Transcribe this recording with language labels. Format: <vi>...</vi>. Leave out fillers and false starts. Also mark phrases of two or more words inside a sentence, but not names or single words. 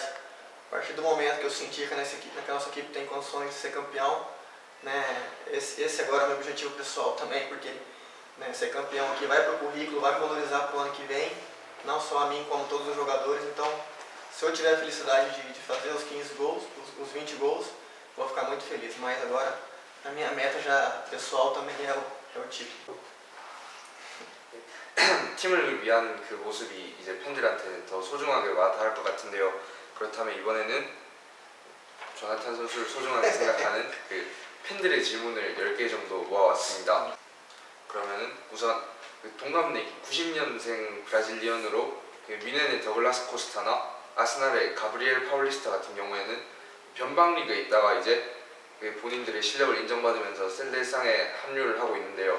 <pt>A partir do momento que eu senti que a nossa equipe tem condições de ser campeão, né, esse agora é o meu objetivo pessoal também, porque né, ser campeão aqui vai para o currículo, vai me valorizar para o ano que vem, não só a mim como todos os jogadores. Então, se eu tiver a felicidade de fazer os 15 gols, os 20 gols, vou ficar muito feliz. Mas agora a minha meta já pessoal também é o título.</pt> <ko>팀을 위한 그 모습이 이제 팬들한테는 더 소중하게 와닿을 것 같은데요. 그렇다면 이번에는 조나탄 선수를 소중하게 생각하는 그 팬들의 질문을 10개 정도 모아왔습니다. 그러면은 우선 그 동갑내기 90년생 브라질리언으로 그 미네네 더글라스 코스타나 아스날의 가브리엘 파울리스타 같은 경우에는 변방 리그에 있다가 이제 본인들의 실력을 인정받으면서 셀레상에 합류를 하고 있는데요.</ko>